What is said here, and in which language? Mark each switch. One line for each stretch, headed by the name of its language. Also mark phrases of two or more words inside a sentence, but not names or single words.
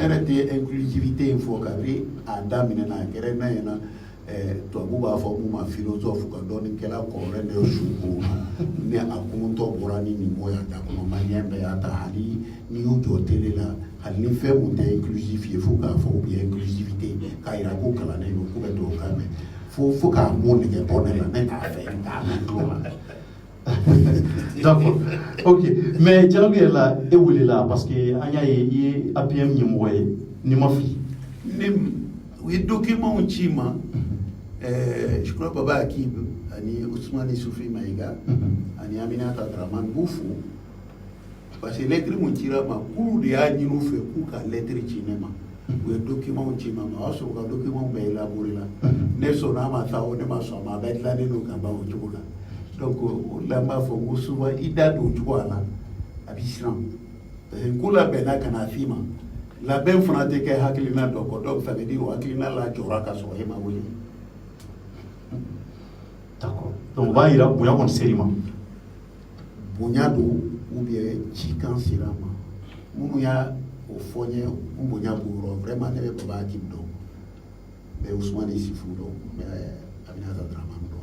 Bambara: yɛrɛ tɛ inclusivité in fɔ kabini a daminɛna a kɛra n'a ɲɛna tubabu b'a fɔ mun ma philosophe ka dɔɔni kɛla kɔrɔlen dɔ su ko ni a kununtɔ bɔra ni nin mɔgɔ y'a da kɔnɔ maliyɛn bɛɛ y'a ta hali n'i y'u jɔ télé la hali ni fɛn mun tɛ inclusif ye fo k'a fɔ u bɛ inclusivité k'a yira ko kalannen don k'u bɛ tubabukan mɛn fo k'a mot nɛgɛ bɔ ne la ne t'a fɛ k'a mɛn tulo la.
French: D'accord, ok, mais dialogue
Bambara: yɛrɛ la e welela
French: parce que
Bambara: an y'a ye i ye APM ɲɛmɔgɔ ye n'i ma fili. U ye document ci ma
French: je crois
Bambara: Baba Akib ani Ousmane Soufi Maïga ani Aminata Dramane b'u fo
French: parce que lettre
Bambara: mun cira ma k'olu de y'a ɲini u fɛ k'u ka lettre ci ne ma u ye document ci ma o y'a sɔrɔ ka document bɛɛ élaboré la ne sɔnna ma sa o ne ma sɔn ma a bɛɛ dilannen don ka ban o cogo la.
French: Donc, là,
Bambara: ma fɔ ko souvent i da don cogo a la a b'i siran
French: parce que
Bambara: ko labɛnna ka na f'i ma labɛn fana tɛ kɛ hakilina dɔ kɔ
French: donc ça veut dire
Bambara: o hakilina la jɔra ka sɔrɔ e ma wuli.
French: D'accord, donc
Bambara: o b'a yira bonya kɔni ser'i ma. Bonya don
French: ou bien
Bambara: cikan sera ma minnu y'a o fɔ n ye n bonya b'o yɔrɔ vraiment ne bɛ Baba Akib dɔn n bɛ Ousmane Sifu dɔn n bɛ Aminata Dramane dɔn.